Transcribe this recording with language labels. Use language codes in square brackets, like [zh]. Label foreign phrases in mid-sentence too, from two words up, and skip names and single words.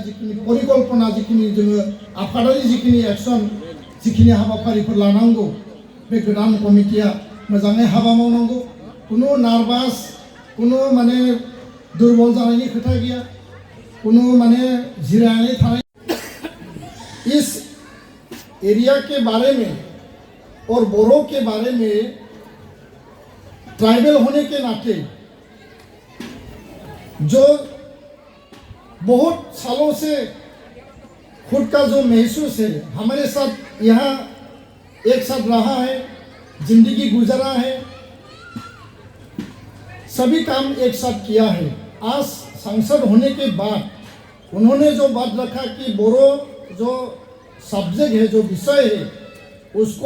[brx] जिखिनि परिकल्पना जिखिनि जोङो आफादारि जिखिनि एक्सन जिखिनि हाबाफारिफोर लानांगौ बे गोदान कमिटिया मोजाङै हाबा मावनांगौ कुनु नार्भास कुनु माने दुर्बल जानायनि खोथा गैया कुनु माने जिरायनानै थानाय [hi] इस एरिया के बारे में और बोरो के बारे में ट्राइबल होने के नाते जो बहुत सालों से खुद का जो महसूस है हमारे साथ यहाँ एक साथ रहा है जिंदगी गुजारा है सभी काम एक साथ किया है आज सांसद होने के बाद उन्होंने जो बात रखा कि बोरो जो सब्जेक्ट है जो विषय है उसको